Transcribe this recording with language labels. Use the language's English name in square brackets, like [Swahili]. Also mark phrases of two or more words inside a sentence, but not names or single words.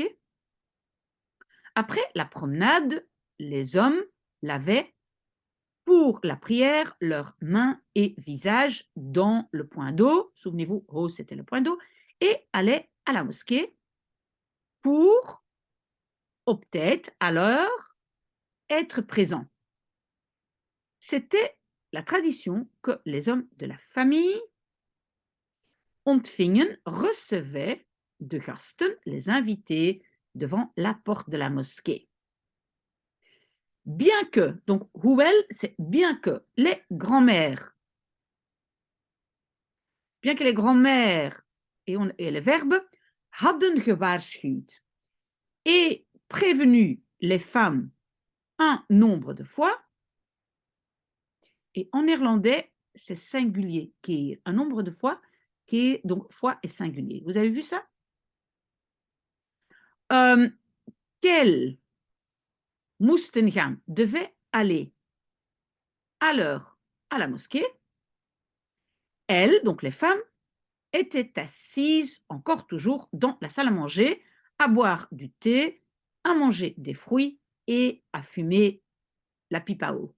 [French] Après la promenade, les hommes lavaient pour la prière leurs mains et visages dans le point d'eau. Souvenez-vous, oh, c'était le point d'eau. Et allaient à la mosquée pour, [Dutch] op tijd, [French] à l'heure, être présents. C'était la tradition que les hommes de la famille ontvingen, recevaient [Dutch] de gasten, [French] les invités, devant la porte de la mosquée. Bien que, donc hoewel, c'est bien que les grands-mères, et le verbe [Dutch] hadden gewaarschuwd. [French] et prévenu les femmes un nombre de fois. Et en néerlandais, c'est singulier, qui est un nombre de fois, qui est donc fois est singulier. Vous avez vu ça? [Dutch] Qu'elles moesten gaan, [French] devaient aller à l'heure à la mosquée. Elles, donc les femmes, étaient assises, encore toujours, dans la salle à manger, à boire du thé, à manger des fruits et à fumer la pipe à eau.